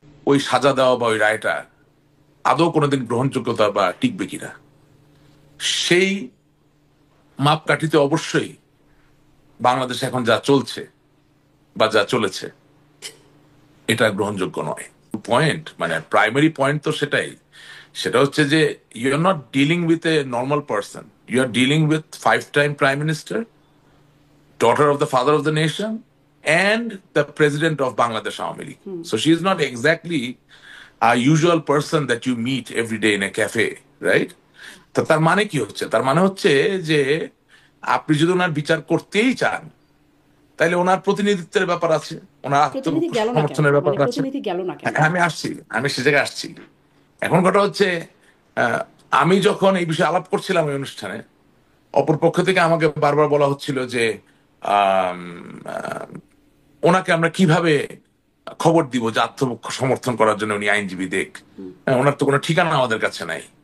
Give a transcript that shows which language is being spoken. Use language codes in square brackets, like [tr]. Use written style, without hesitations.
[bn] ওই সাজা দেওয়া বা ওই রায়টা আদৌ কোনোদিন গ্রহণযোগ্যতা বা টিকবে কিনা, সেই মাপকাঠিতে অবশ্যই বাংলাদেশে এখন যা চলছে বা যা চলেছে এটা গ্রহণযোগ্য নয়। পয়েন্ট মানে প্রাইমারি পয়েন্ট তো সেটাই, সেটা হচ্ছে যে [en] You are not dealing with a normal person, you are dealing with 5 time prime minister, daughter of the father of the nation, and the president of Bangladesh Awami League. So she is not exactly a usual person that you meet every day in a cafe, right? [bn] তো তার মানে কি হচ্ছে? তার মানে হচ্ছে যে আপনি যদি ওনার বিচার করতেই চান, তাহলে ওনার প্রতিনিধিত্বের ব্যাপার আছে, ওনার প্রতিনিধি গেল না কেন, আত্মসমর্থনের ব্যাপার মানে আছে। প্রতিনিধি গেল না কেন? আমি সে জায়গায় আসছি। এখন কথা হচ্ছে আমি যখন এই বিষয়ে আলাপ করছিলাম এই অনুষ্ঠানে, অপর পক্ষ থেকে আমাকে বারবার বলা হচ্ছিল যে আম, আহ, ওনাকে আমরা কিভাবে খবর দিব যে আত্মসমর্থন করার জন্য উনি আইনজীবী দেখ, ওনার তো কোনো ঠিকানা আমাদের কাছে নাই।